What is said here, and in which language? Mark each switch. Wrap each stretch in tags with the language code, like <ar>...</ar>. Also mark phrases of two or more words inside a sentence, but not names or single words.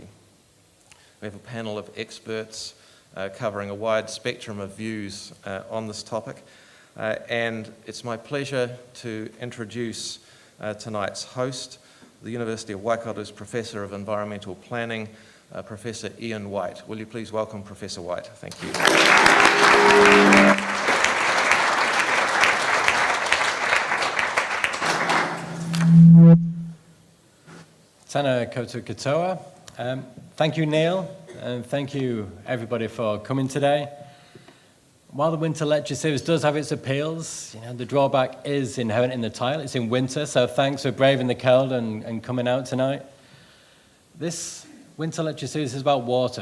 <en>We have a panel of experts covering a wide spectrum of views on this topic. And it's my pleasure to introduce tonight's host, the University of Waikato's Professor of Environmental Planning, Professor Iain White. Will you please welcome Professor White? Thank you.</en> <mi>Tēnā koutou katoa.</mi> <en>Thank you, Neil, and thank you, everybody, for coming today. While the Winter Lecture Series does have its appeals, the drawback is inherent in the title. It's in winter, so thanks for braving the cold and coming out tonight. This Winter Lecture Series is about water.</en>